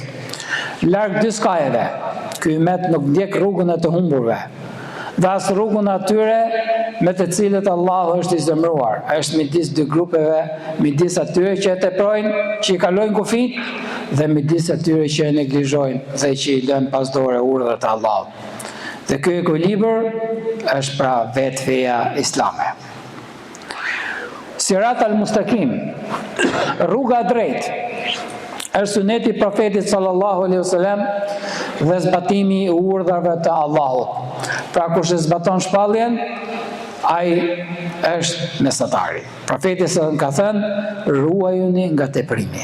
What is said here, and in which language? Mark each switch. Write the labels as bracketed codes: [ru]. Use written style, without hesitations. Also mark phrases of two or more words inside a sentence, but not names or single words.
[sq] Larg dy skajeve, ky ummet nuk ndjek rrugën e të humburve, dhe as rrugën atyre me të cilët Allahu është i zemëruar. Është midis dy grupeve, midis atyre që e teprojnë, që i kalojnë kufit, dhe midis atyre që e neglizhojnë dhe që i lënë pas dore urdhrat e Allahut. Dhe ky ekuilibër është pra vetë feja islame. [ar] الصراط المستقيم, [sq] rruga e drejtë, është suneti profetit [ar] صلى الله عليه وسلم [sq] dhe zbatimi i urdhrave të Allahut. Pra kush e zbaton shpalljen, ai është mesatari. Profeti ka thënë, ruajuni nga teprimi.